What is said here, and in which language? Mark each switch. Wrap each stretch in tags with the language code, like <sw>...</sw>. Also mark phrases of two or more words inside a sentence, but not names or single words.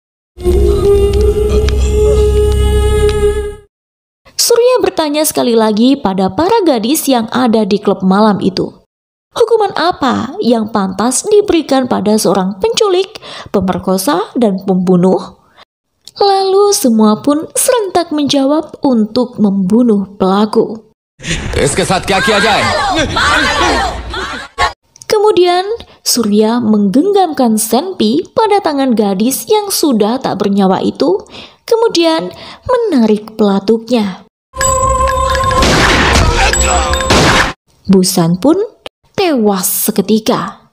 <id>Surya bertanya sekali lagi pada para gadis yang ada di klub malam itu. Hukuman apa yang pantas diberikan pada seorang penculik, pemerkosa, dan pembunuh? Lalu semua pun serentak menjawab untuk membunuh pelaku.</id> <hi>इसके साथ क्या किया जाए?</hi> <id>Kemudian Surya menggenggamkan senpi pada tangan gadis yang sudah tak bernyawa itu, kemudian menarik pelatuknya. Bhushan pun tewas seketika.</id>